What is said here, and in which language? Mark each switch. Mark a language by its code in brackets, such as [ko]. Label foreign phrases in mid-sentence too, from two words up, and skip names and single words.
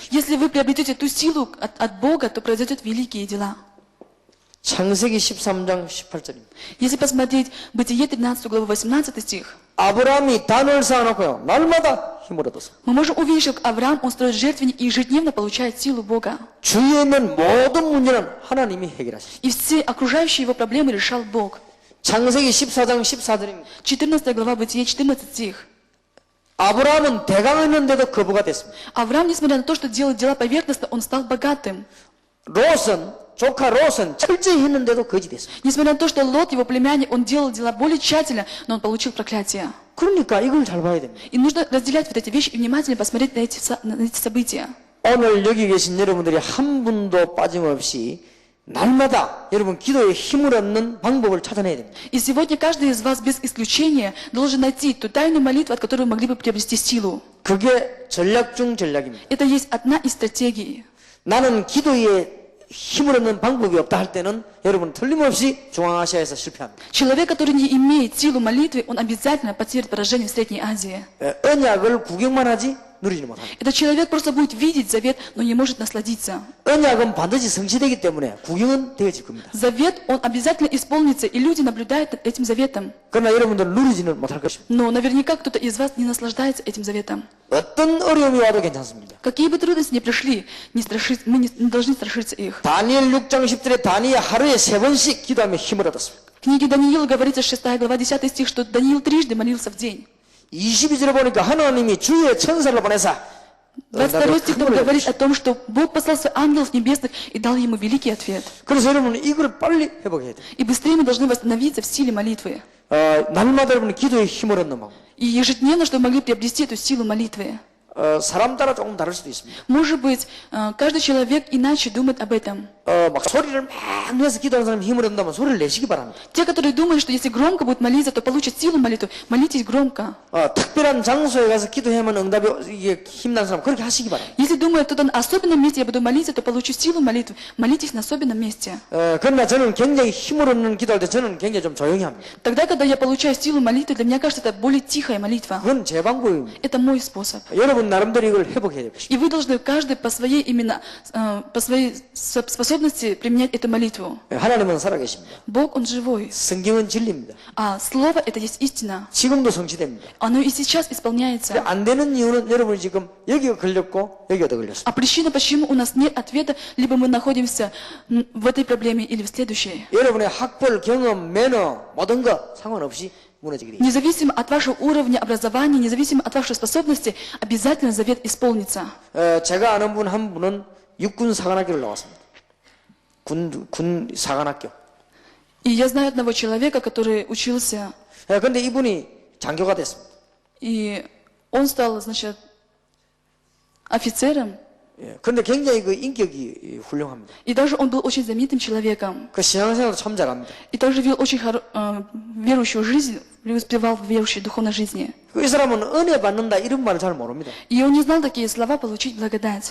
[ru] Если вы приобретете ту силу от Бога, то произойдет великие дела. [ko] 창세기 13장 18절입니다. [ru] Если посмотреть Бытие 13 главу 18 стих, [ko] 아브라함이 단을 쌓아놓고요. 날마다 힘을 얻었어. [ru] мы можем увидеть, что Авраам, он строит жертвенник и ежедневно получает силу Бога. [ko] 주위에 있는 모든 문제는 하나님이 해결하셨어요. [ru] И все окружающие его проблемы решал Бог. [ko] 창세기 14장 14절입니다. [ru] 14 глава Бытие 14 стих. [ko] 아브라함은 대강했는데도 거부가 됐습니다. [ru] Авраам, несмотря на то, что делал дела поверхностно, он стал богатым. [ko] 조카 롯은 철저히 했는데도 거지 됐습니다. [ru] Несмотря на то, что Лот, его племянник, он делал дела более тщательно, но он получил проклятие. [ko] 그러니까 이걸 잘 봐야 됩니다. [ru] И нужно разделять вот эти вещи и внимательно посмотреть на эти события. [ko] 오늘 여기 계신 여러분들이 한 분도 빠짐없이 날마다 여러분 기도에 힘을 얻는 방법을 찾아내야 됩니다. [ru] И сегодня каждый из вас без исключения должен найти ту тайную молитву, от которой вы могли бы приобрести силу. [ko] 그게 전략 중 전략입니다. [ru] Это есть одна из стратегий. [ko] 나는 기도에 힘을 얻는 방법이 없다 할 때는 여러분 틀림없이 중앙아시아에서 실패합니다. [ru] Человек, который не имеет силу молитвы, он обязательно потерпит поражение в Средней Азии. [ko] 언약을 구경만 하지 누리지 못합니다. [ru] Этот человек просто будет видеть завет, но не может насладиться. [ko] 언약은 반드시 성취되기 때문에 구경은 되어질 겁니다. [ru] Завет, он обязательно исполнится, и люди наблюдают над этим заветом. [ko] 그러나 여러분들은 누리지는 못할 것입니다. [ru] Но наверняка кто-то из вас не наслаждается этим заветом. [ko] 어떤 어려움이 와도 괜찮습니다. [ru] Какие бы трудности ни пришли, мы не должны страшиться их. [ko] 다니엘 6장 10절에 다니엘 하루에 3번씩 기도하며 힘을 얻었습니다. [ru] В книге Даниила говорится, 6 глава, 10 стих, что Даниил трижды молился в день. [ko] 22절에 보니까 하나님이 주의 천사를 보내사 [ru] 22 стих там говорит о том, что Бог послал своих ангелов небесных и дал ему великий ответ. [ko] 그래서 여러분은 이걸 빨리 회복해야 돼요. [ru] И быстрее мы должны восстановиться в силе молитвы. [ko] 날마다 여러분은 기도에 힘을 얻는 방법. [ru] И ежедневно, чтобы мы могли приобрести эту силу молитвы. [ko] 사람 따라 조금 다를 수도 있습니다. [ru] Может быть, каждый человек иначе думает об этом. [ko] 막 소리를 막 내서 기도하는 사람이 힘을 얻는다면 소리를 내시기 바랍니다. [ru] Те, которые думают, что если громко будут молиться, то получат силу молитвы, молитесь громко. [ko] 특별한 장소에 가서 기도해야만 응답이 이게 힘나는 사람 그렇게 하시기 바랍니다. [ru] Если думают, кто-то на особенном месте я буду молиться, то получу силу молитвы, молитесь на особенном месте. [ko] 그러나 저는 굉장히 힘을 얻는 기도할 때 저는 굉장히 좀 조용히 합니다. [ru] Тогда, когда я получаю силу молитвы, для меня кажется, это более тихая молитва. [ko] 그건 제 방법입니다. [ru] Это мой способ. [ko] 여러분 나름대로 이걸 회복해야 될 것입니다. [ru] И вы должны каждый по своей именно, по своей способности применять эту молитву. [ko] 하나님은 살아계십니다. [ru] Бог, Он живой. [ko] 성경은 진리입니다. [ru] А Слово это есть истина. [ko] 지금도 성취됩니다. [ru] Оно и сейчас исполняется. [ko] 안 되는 이유는 여러분이 지금 여기가 걸렸고 여기가 더 걸렸습니다. [ru] А причина, почему у нас нет ответа, либо мы находимся в этой проблеме или в следующей. [ko] 여러분의 학벌, 경험, 매너 모든 거 상관없이 무너지게 됩니다. [ru] Независимо от вашего уровня образования, независимо от вашей способности, обязательно завет исполнится. [ko] 제가 아는 분 한 분은 육군 사관학교를 나왔습니다. 군 사관학교. [ru] И я знаю одного человека, который учился, [ko] 근데 이분이 장교가 됐습니다. [ru] и он стал, значит, офицером, [ko] 근데 굉장히 그 인격이 훌륭합니다. [ru] и даже он был очень знаменитым человеком. [ko] 그 신앙생활도 참 잘합니다. [ru] И также вел очень верующую жизнь, преуспевал в верующей духовной жизни. [ko] 이 사람은 은혜 받는다 이런 말을 잘 모릅니다. [ru] И он не знал такие слова «получить благодать».